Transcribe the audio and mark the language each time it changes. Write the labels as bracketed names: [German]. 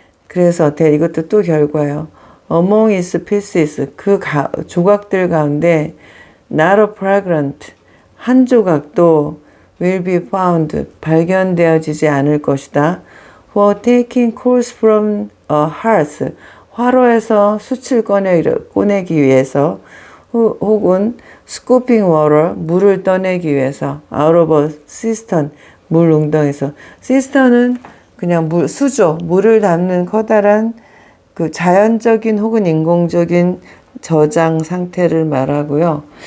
[Korean] 그래서 이것도 또 결과예요. [English] Among its pieces. [Korean] 그 조각들 가운데 [English] not a fragment. [Korean] 한 조각도 [English] will be found. [Korean] 발견되어지지 않을 것이다. [English] For taking coals from a hearth. [Korean] 화로에서 숯을 꺼내기 위해서 혹은 [English] scooping water. [Korean] 물을 떠내기 위해서 [English] out of a cistern. [Korean] 물 웅덩이에서. 시스턴은 그냥 수조, 물을 담는 커다란 그 자연적인 혹은 인공적인 저장 상태를 말하고요.